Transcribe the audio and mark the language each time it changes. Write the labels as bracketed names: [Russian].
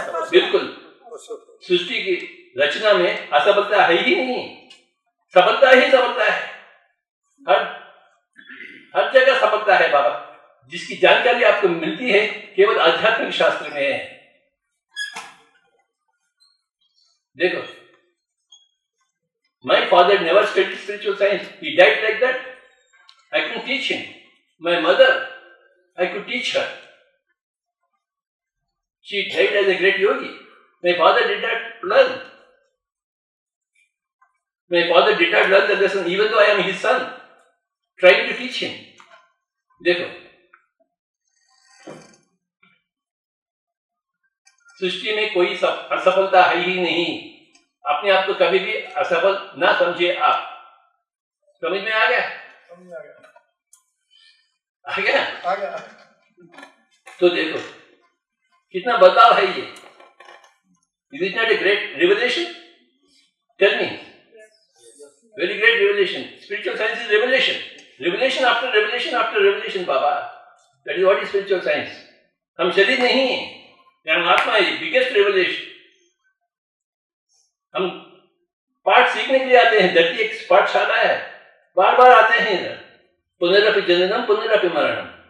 [Hindi] बिल्कुल, सृष्टि की रचना में असफलता है ही नहीं, सफलता ही सफलता है। हर जगह सफलता है बाबा। जिसकी जानकारी आपको मिलती है केवल आध्यात्मिक शास्त्र में है। देखो, [English] my father never studied spiritual science. He died like that. I couldn't teach him. My mother, I could teach her. She died as a great yogi. My father did not learn. My father did not learn the lesson, even though I am his son, trying to teach him. [Hindi] देखो, सृष्टि में कोई असफलता है ही नहीं। अपने आप को कभी भी असफल ना समझिए। आप समझ में आ गया? आ गया। तो देखो कितना बदलाव है ये। [English] Is it not a great revelation? Tell me. Very great revelation. Spiritual science is revelation. Revelation after revelation after revelation, Baba. That is what is spiritual science. [Hindi] हम शरीर नहीं है, हम आत्मा है। [English] Biggest revelation. [Hindi] हम पाठ सीखने के लिए आते हैं। धरती एक पाठशाला है, बार बार आते हैं इधर। [Sanskrit] पुनरपि जननम पुनरपि मरणम।